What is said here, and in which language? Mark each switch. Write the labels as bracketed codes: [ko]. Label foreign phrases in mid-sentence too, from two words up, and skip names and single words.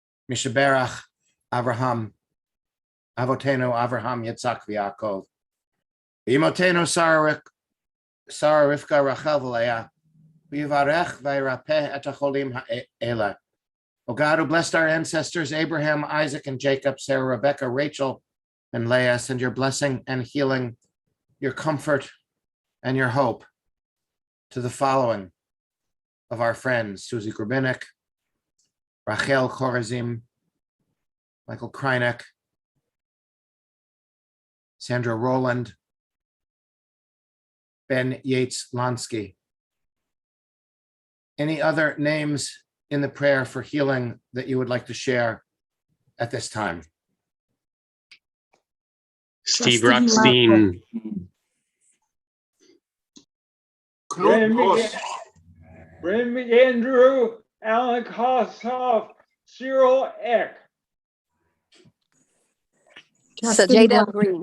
[he] מי שברך אברהם, אבותינו אברהם, יצחק, ויעקב. אמותינו שרה רבקה רחל ולאה. ויברך וירפא את החולים האלה. [en] O God, who blessed our ancestors, Abraham, Isaac, and Jacob, Sarah, Rebecca, Rachel, and Leah, send your blessing and healing, your comfort and your hope to the following of our friends: Susie Grubinik, Rachel Chorazim, Michael Krynek, Sandra Rowland, Ben Yates Lansky. Any other names in the prayer for healing that you would like to share at this time? Steve Rockstein, Bryn McAndrew, Alan Kossoff, Cyril Eck. Jadel Green.